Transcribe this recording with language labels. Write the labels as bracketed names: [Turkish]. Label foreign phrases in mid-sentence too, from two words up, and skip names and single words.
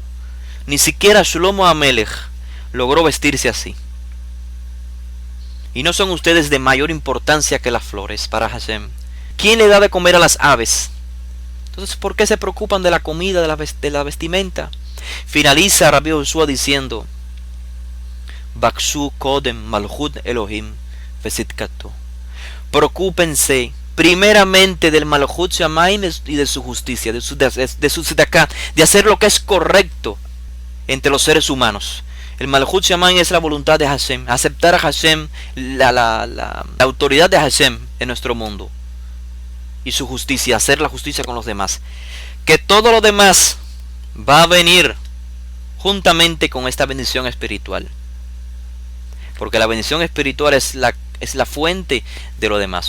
[Spanish] Ni siquiera Shlomo Amelech logró vestirse así. ¿Y no son ustedes de mayor importancia que las flores para Hashem? ¿Quién le da de comer a las aves? Entonces, ¿por qué se preocupan de la comida, de la vestimenta? Finaliza Rabbi Josué diciendo: [Hebrew] בקשו קודם מלכות אלהים וצדקתו. [Spanish] Preocúpense primeramente del [Hebrew] מלכות שמים [Spanish] y de su justicia, de su tzedakah, de hacer lo que es correcto entre los seres humanos. El [Hebrew] מלכות שמים [Spanish] es la voluntad de Hashem, aceptar a Hashem, la autoridad de Hashem en nuestro mundo, y su justicia, hacer la justicia con los demás. Que todo lo demás va a venir juntamente con esta bendición espiritual, porque la bendición espiritual es la fuente de lo demás.